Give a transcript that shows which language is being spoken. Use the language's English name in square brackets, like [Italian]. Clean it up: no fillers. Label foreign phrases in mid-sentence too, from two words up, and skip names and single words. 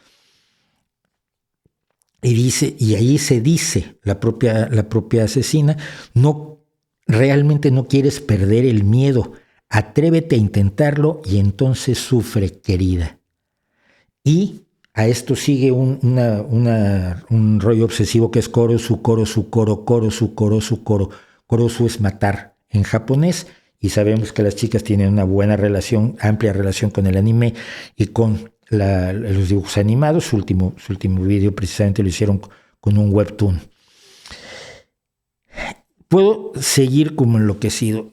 [Spanish] Y ahí se dice la propia asesina, realmente no quieres perder el miedo, atrévete a intentarlo y entonces sufre, querida. Y a esto sigue un rollo obsesivo que es [Japanese] 殺す、殺す、ころ、殺す、殺す、ころ. [Spanish] Korosu es matar en japonés, y sabemos que las chicas tienen una buena relación, amplia relación con el anime y con los dibujos animados. Su último video precisamente lo hicieron con un webtoon. Puedo seguir como enloquecido.